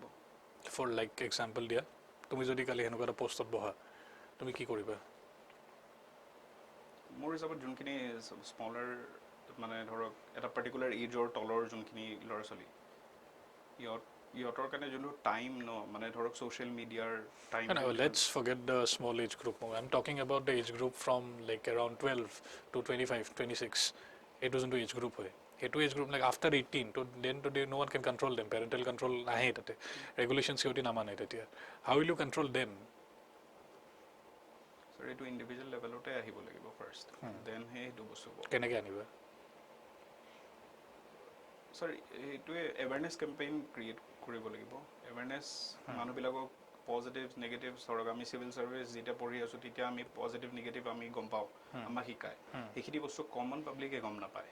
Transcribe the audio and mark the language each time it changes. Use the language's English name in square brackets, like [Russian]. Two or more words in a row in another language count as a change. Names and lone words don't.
[English] for like example [Assamese] দিয়া তুমি যদি কালি সেনেকুৱা এটা পষ্টত বহা তুমি কি কৰিবা মোৰ হিচাপত যোনখিনি স্মলাৰ মানে ধৰক এটা [English] particular age [Assamese] তলৰ যোনখিনি ল'ৰা ছোৱালী ইহঁতৰ কাৰণে যোনটো টাইম ন মানে ধৰক [English] social media time let's forget the small age group I'm talking about the age group from like around 12 to 25 26 [Assamese] এইটো যোনটো এজ গ্ৰুপ [English] হয় সেইটো এজ গ্ৰুপ like after 18 তো দেন তো no one can control them parental control [Assamese] নাহে তাতে ৰেগুলেশ্যন সিহঁতি নামানে তেতিয়া [English] how will you control them [Assamese] ছাৰ এইটো [English] individual level [Assamese] আহিব লাগিব [English] first then [Assamese] সেইটো বস্তু কেনেকৈ আনিবা ছাৰ এইটোৱে [English] awareness campaign create [Assamese] কৰিব লাগিব এৱেৰনেছ মানুহবিলাকক [English] positive negative [Assamese] ধৰক আমি [English] civil service [Assamese] যেতিয়া পঢ়ি আছোঁ তেতিয়া আমি [English] positive negative [Assamese] আমি গম পাওঁ আমাক শিকায় সেইখিনি বস্তু [English] common public [Assamese] গম নাপায়